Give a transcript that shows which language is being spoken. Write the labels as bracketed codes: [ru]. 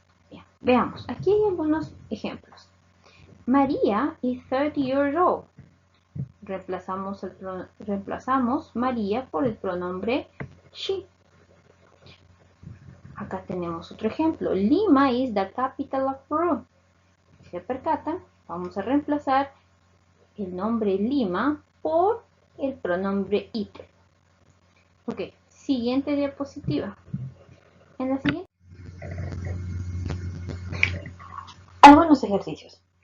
[es] Bien, veamos, aquí hay algunos ejemplos. [en] María is 30 years old. [es] Reemplazamos María por el pronombre she. Acá tenemos otro ejemplo. [en] Lima is the capital of Peru. [es] Si se percatan, vamos a reemplazar el nombre Lima por el pronombre it. Ok, siguiente diapositiva. En la siguiente, algunos ejercicios.